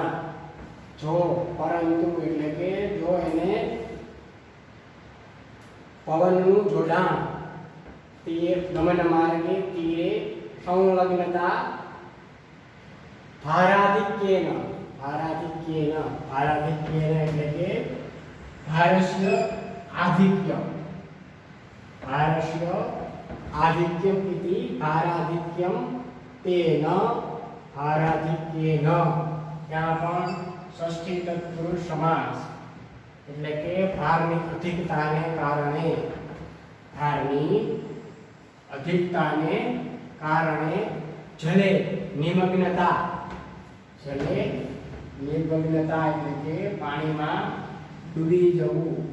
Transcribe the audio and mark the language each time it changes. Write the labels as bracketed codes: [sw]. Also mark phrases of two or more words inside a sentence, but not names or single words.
[gu] જો પરંતુ એટલે કે જો એને પવનનું જોડાણ. [sa] तीर गमन मार्गे तीरे संलग्नता भाराधिक्येन. भाराधिक्येन भाराधिक्येन [gu] એટલે કે [sa] भारस्य आधिक्य. भारस्य आधिक्यम इति भाराधिक्यम तेन भाराधिक्येन. [hi] यहाँ पर षष्ठी तत्पुरुष समास [gu] એટલે કે ભારની અધિકતાને કારણે. ભારની અધિકતાને કારણે [sa] जले निमग्नता. जले निमग्नता [gu] એટલે કે પાણીમાં ડૂબી જવું.